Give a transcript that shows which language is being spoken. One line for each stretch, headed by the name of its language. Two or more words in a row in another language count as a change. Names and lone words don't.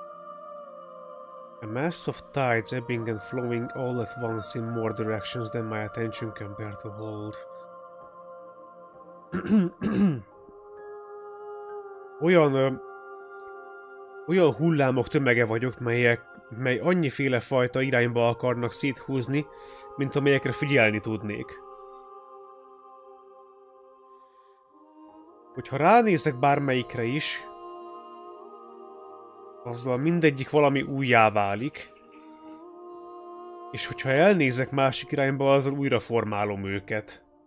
English: A mass of tides ebbing and flowing all at once in more directions than my attention can bear to hold.
Hungarian: Olyan hullámok tömege vagyok, mely annyiféle fajta irányba akarnak széthúzni, mint amelyekre figyelni tudnék. Hogyha ránézek bármelyikre is, azzal mindegyik valami újjá válik, és hogyha elnézek másik irányba, azzal újra formálom őket.